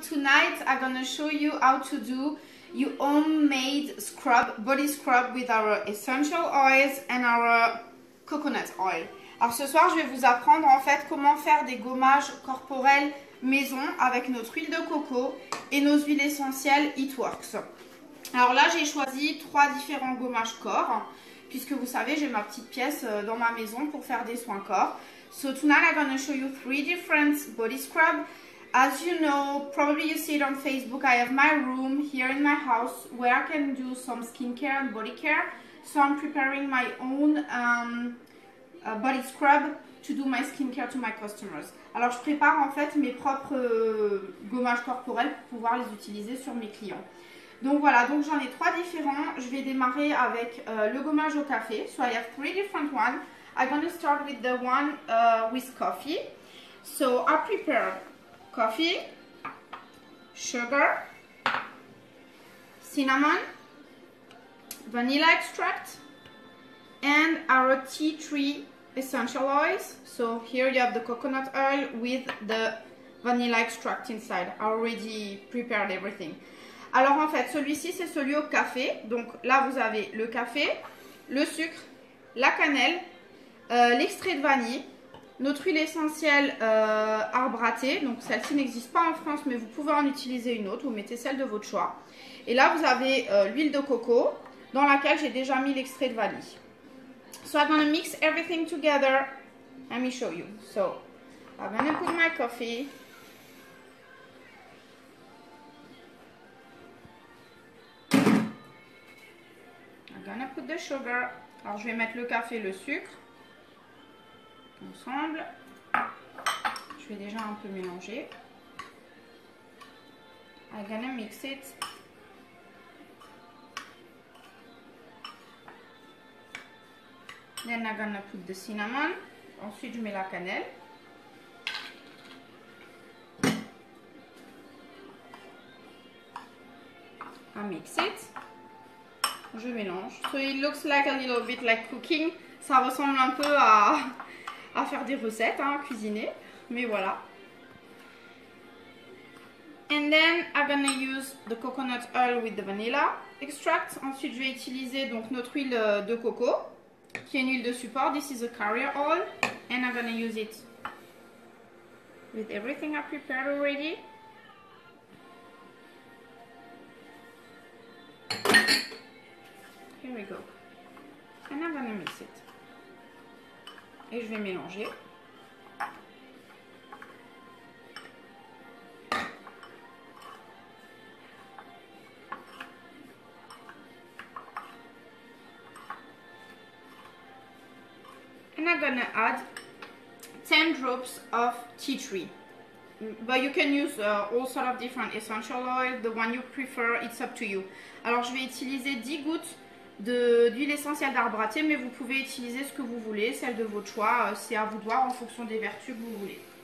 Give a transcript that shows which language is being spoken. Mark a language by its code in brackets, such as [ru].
[en] Tonight I'm gonna show you how to do your homemade scrub, body scrub with our essential oils and our coconut oil. [fr] Alors ce soir je vais vous apprendre en fait comment faire des gommages corporels maison avec notre huile de coco et nos huiles essentielles It Works. Alors là j'ai choisi 3 différents gommages corps puisque vous savez j'ai ma petite pièce dans ma maison pour faire des soins corps. [en] So tonight I'm going to show you 3 different body scrub. As you know, probably you see it on Facebook, I have my room here in my house where I can do some skincare and body care. So I'm preparing my own body scrub to do my skincare to my customers. [fr] Alors je prépare en fait mes propres gommages corporels pour pouvoir les utiliser sur mes clients. Donc voilà, donc j'en ai 3 différents. Je vais démarrer avec le gommage au café. [en] So I have 3 different ones. I'm going to start with the one with coffee. So I prepared coffee, sugar, cinnamon, vanilla extract, and our tea tree essential oils. So here you have the coconut oil with the vanilla extract inside. I already prepared everything. [fr] Alors en fait, celui-ci c'est celui au café. Donc là vous avez le café, le sucre, la cannelle, l'extrait de vanille, notre huile essentielle arbre à thé. Donc celle-ci n'existe pas en France mais vous pouvez en utiliser une autre. Vous mettez celle de votre choix. Et là vous avez l'huile de coco dans laquelle j'ai déjà mis l'extrait de vanille. [en] So I'm going to mix everything together. Let me show you. So I'm going to put my coffee. I'm going to put the sugar. [fr] Alors je vais mettre le café et le sucre ensemble. Je vais déjà un peu mélanger. [en] I'm going to mix it. Then I'm gonna put the cinnamon. [fr] Ensuite, je mets la cannelle. [en] I mix it. [fr] Je mélange. [en] So it looks like a little bit like cooking. [fr] Ça ressemble un peu à faire des recettes, hein, cuisiner. Mais voilà. [en] And then I'm gonna use the coconut oil with the vanilla extract. [fr] Ensuite, je vais utiliser donc notre huile de coco, qui est une huile de support. [en] This is a carrier oil and I'm gonna use it with everything I prepared already. Here we go. And I'm gonna mix it. [fr] Et je vais mélanger. [en] And I'm gonna add 10 drops of tea tree, but you can use all sort of different essential oil, the one you prefer, it's up to you. [fr] Alors je vais utiliser 10 gouttes d'huile essentielle d'arbre à thé, mais vous pouvez utiliser ce que vous voulez, celle de votre choix, c'est à vous de voir en fonction des vertus que vous voulez.